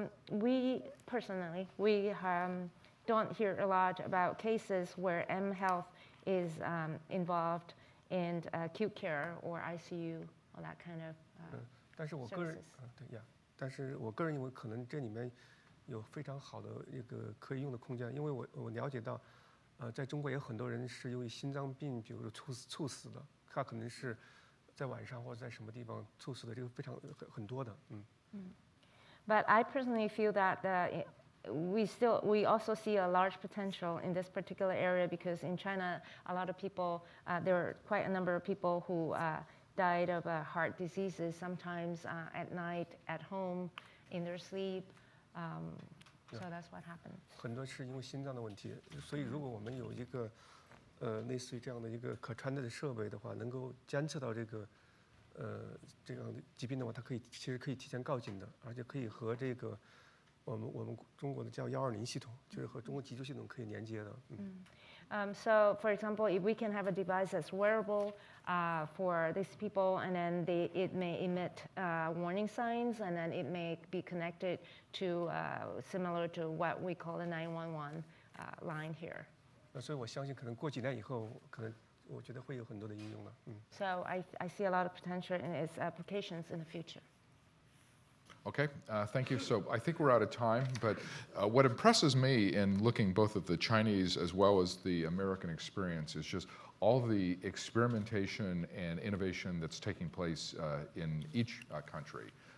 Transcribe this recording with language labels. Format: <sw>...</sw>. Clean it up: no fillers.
<en>We personally, don't hear a lot about cases where M-Health is involved in acute care or ICU or that kind of</en> <zh>但是我个人</zh> <en>services.</en> <zh>但是我个人认为可能这里面有非常好的一个可以用的空间，因为我了解到，在中国也有很多人是由于心脏病，比如说猝死的，他可能是在晚上或者在什么地方猝死的，这个非常很多的。</zh> <en>But I personally feel that we also see a large potential in this particular area because in China, a lot of people, there are quite a number of people who died of heart diseases, sometimes at night, at home, in their sleep. So that's what happened.</en> <zh>很多是因为心脏的问题，所以如果我们有一个类似于这样的一个可穿戴的设备的话，能够监测到这样的疾病的话，它其实可以提前告警的，而且可以和这个我们中国的叫120系统，就是和中国急救系统可以连接的。</zh> <en>So, for example, if we can have a device that's wearable for these people, and then it may emit warning signs, and then it may be connected to similar to what we call the 911 line here.</en> <zh>所以我相信，可能过几年以后，可能我觉得会有很多的应用了。</zh> <en>So I see a lot of potential in its applications in the future. Okay, thank you. So I think we're out of time, but what impresses me in looking both at the Chinese as well as the American experience is just all the experimentation and innovation that's taking place in each country.</en>